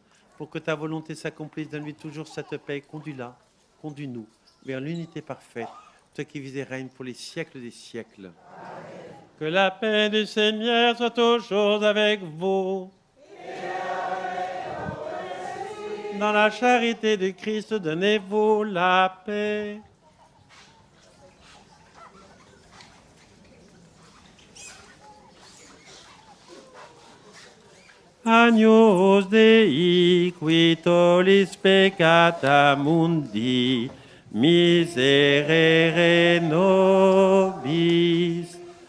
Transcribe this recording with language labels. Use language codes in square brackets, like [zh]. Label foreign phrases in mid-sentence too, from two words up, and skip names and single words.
[fr] Pour que ta volonté s'accomplisse, donne-lui toujours cette paix. Conduis-la, conduis-nous vers l'unité parfaite, toi qui vis et règnes pour les siècles des siècles. Amen. Que la paix du Seigneur soit toujours avec vous. Dans la charité du Christ, donnez-vous la paix. [la] Agnus Dei, qui tollis peccata mundi, miserere nobis.